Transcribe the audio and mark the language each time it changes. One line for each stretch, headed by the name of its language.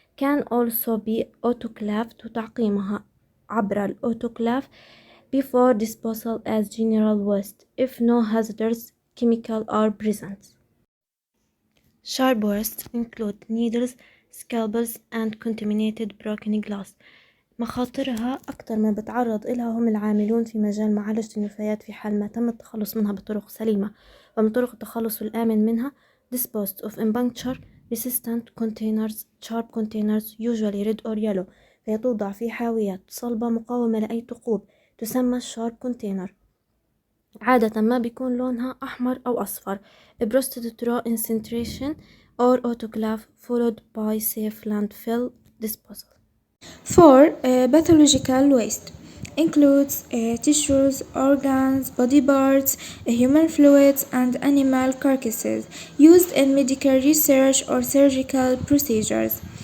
English: Can also be autoclaved
Arabic: وتعقيمها عبر الأوتوكلاف
English: before disposal as general waste if no hazardous chemical are present. Sharp waste include needles, scalpels and contaminated broken glass.
Arabic: مخاطرها أكثر ما بتعرض إلها هم العاملون في مجال معالجة النفايات في حال ما تم التخلص منها بطرق سليمة. ومن طرق التخلص الآمن منها
English: disposed of in puncture resistant containers, sharp containers usually red or yellow،
Arabic: فهي توضع في حاويات صلبة مقاومة لأي ثقوب تسمى sharp container، عادة ما بيكون لونها أحمر أو أصفر.
English: Processed through incineration or autoclave followed by safe landfill disposal. 4. Pathological waste includes tissues, organs, body parts, human fluids, and animal carcasses used in medical research or surgical procedures.